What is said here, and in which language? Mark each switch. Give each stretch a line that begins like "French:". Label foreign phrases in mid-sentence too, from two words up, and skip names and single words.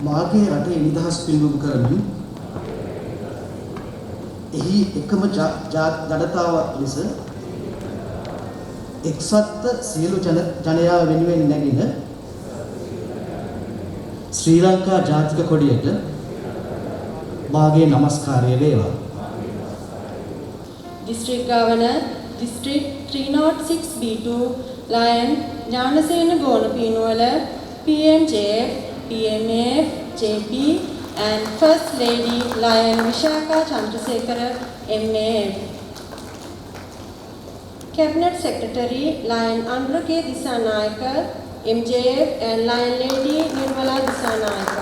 Sinhala: මාගේ රටේ නිදහස් පිළිබිඹු කරමින් එහි එකම ජනතාව ලෙස එක්සත්ව සියලු ජනයාව වෙනුවෙන් නැගින ශ්‍රී ලංකා ජාතික කොඩියට මාගේ නමස්කාරය වේවා.
English: District Governor, District 306B2, Lion Janasena Gonapinuwala, PMJF, PMAF, JP, and First Lady Lion Vishaka Chandrasekhara, MAF. Cabinet Secretary Lion Andhra K. Disanayaka, MJF, and Lion Lady Nirmala Disanayaka.